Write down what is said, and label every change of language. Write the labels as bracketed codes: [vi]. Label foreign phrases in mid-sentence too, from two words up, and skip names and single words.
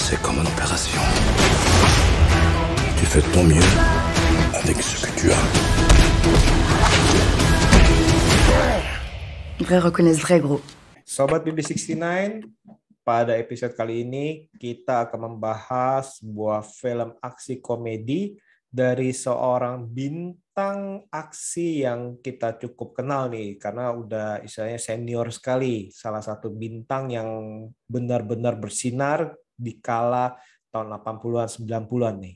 [fr] C'est comme une opération. Tu fais de ton mieux avec ce que tu as. Vrai reconnaissent vrai, gros. [id] Sobat BB69, pada episode kali ini kita akan membahas sebuah film aksi komedi dari seorang bintang aksi yang kita cukup kenal nih, karena udah istilahnya senior sekali, salah satu bintang yang benar-benar bersinar di kala tahun 80-an 90-an nih.